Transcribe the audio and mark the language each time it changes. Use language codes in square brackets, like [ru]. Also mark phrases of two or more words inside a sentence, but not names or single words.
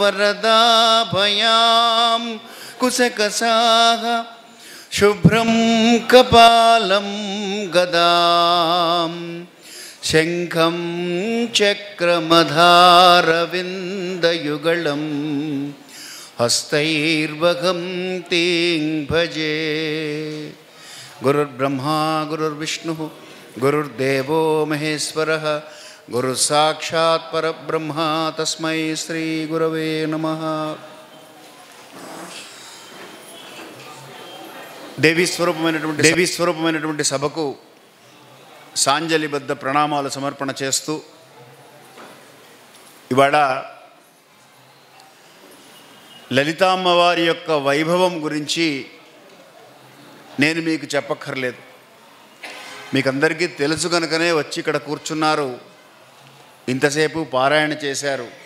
[sa] वरदाभयां कुशकसाः शुभ्रं कपालं गदां शङ्खं चक्रमधारविन्दयुगलं हस्तैर्वहं तीं भजे। गुरुर्ब्रह्मा गुरुर्विष्णुः गुरुर्देवो महेश्वरः गुरुसाक्षात् परब्रह्म तस्मै श्रीगुरवे नमः। [te] దేవీ స్వరూపమైనటువంటి సభకు సాంజలిబద్ధ ప్రణామాలు సమర్పణ చేస్తూ, ఇవాళ లలితామ్మవారి యొక్క వైభవం గురించి నేను మీకు చెప్పక్కర్లేదు, మీకందరికీ తెలుసు కనుకనే వచ్చి ఇక్కడ కూర్చున్నారు, ఇంతసేపు పారాయణ చేశారు.